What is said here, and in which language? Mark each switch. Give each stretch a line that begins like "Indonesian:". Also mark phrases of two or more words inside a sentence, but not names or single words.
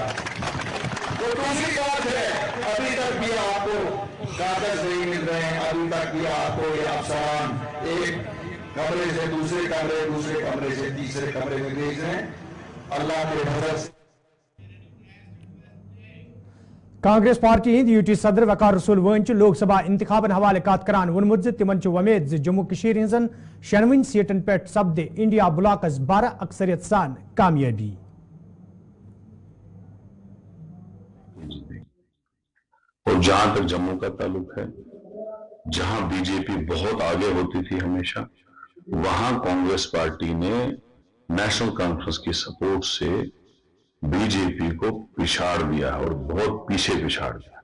Hindi: तो दूसरी बात है, अभी तक भी आपको कागज नहीं मिल रहे हैं, अभी तक भी आपको ये अफसरान एक कमरे से दूसरे कमरे, दूसरे कमरे से तीसरे कमरे में भेज रहे हैं। अल्लाह के फजल से
Kashmiri: कांग्रेस पार्टी हिंद यूटी सदर वकार रसूल वन लोकसभा इंतखाबन हवाले कत करान वोनमुत तिमन वमेद जम्मू कशीर हिंजन 96 सीटन पे सपदे इंडिया ब्लॉकस 12 अक्सरियत सान कामयाबी।
Hindi: और जहां तक जम्मू का ताल्लुक है, जहां बीजेपी बहुत आगे होती थी हमेशा, वहां कांग्रेस पार्टी ने नेशनल कॉन्फ्रेंस की सपोर्ट से बीजेपी को पिछाड़ दिया और बहुत पीछे पिछाड़ दिया।